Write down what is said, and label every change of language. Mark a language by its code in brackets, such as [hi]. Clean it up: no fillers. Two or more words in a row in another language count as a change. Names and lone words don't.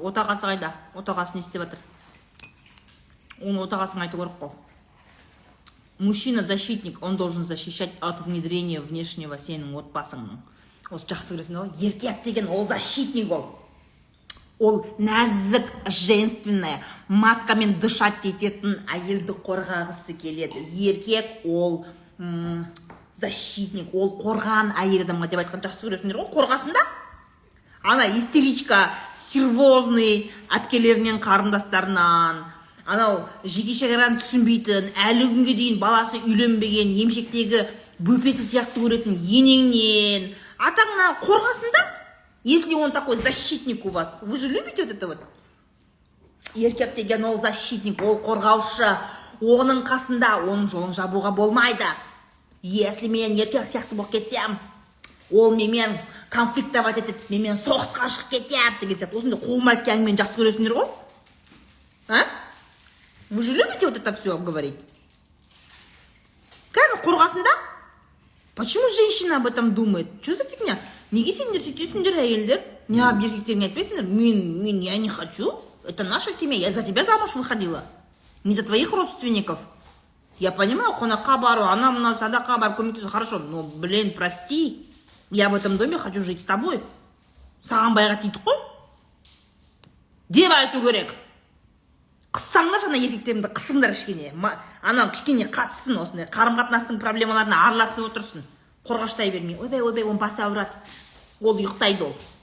[kk] Отағасы қайда? Отағасы не істеп жатыр? Оны отағасың айту керек қой. [ru] Мужчина-защитник, он должен защищать от внедрения внешнего [kk] сенің отбасыңның. Осы жақсы көресің ғой? Еркек деген ол защитник ол. Ол нәзік, женственная, маткамен дышать ететін әйелді қорғағысы келеді. Еркек ол защитник, ол қорған әйел адамға деп айтқан жақсы көресіңдер ғой? Қорғасында? Ана [ru] истеричка, сервозный [kk] әпкелерінен, қарындастарынан, анау жеке шекараны түсінбейтін, әлі күнге дейін баласы үйленбеген, емшектегі бөпесі сияқты көретін енеңнен, атаңнан қорғасында? [ru] Если он такой защитник у вас, вы же любите вот это вот? [kk] Еркек деген ол защитник, ол қорғаушы, оның қасында, оның жолын жабуға болмайды. Если мен еркек сияқты болып кетсем, ол менімен конфликтовать етеді, менімен соғысқа шығып кетеді деген сияқты. Осындай қоғмайский әңгімені жақсы көресіңдер ғой? А? [ru] Вы же любите вот это все говорить? [kk] Кәні қорғасында? [ru] Почему женщина об этом думает? Что за фигня? [kk] Неге сендер сөйтесіңдер, әйелдер? Не об еркектеріне айтпайсыңдар? [ru] Я не хочу. Это наша семья. Я за тебя замуж выходила. Не за твоих родственников. Я понимаю, [kk] қонаққа бару, ана-мына садаққа барып көмектесу хорошо. [ru] Но, блин, прости. Я в этом доме хочу жить с тобой. [kk] Саған байға тиді қой? Деп айту керек. Қыссаңдар жана еркектеріңді қысыңдар кішкене. Ана кішкене қатысын осындай. Қарым-қатынастың проблемаларына араласып отырсын. Қорғаштай бермей. Ойбай, оның басы ауырады. Ол ұйықтайды ол.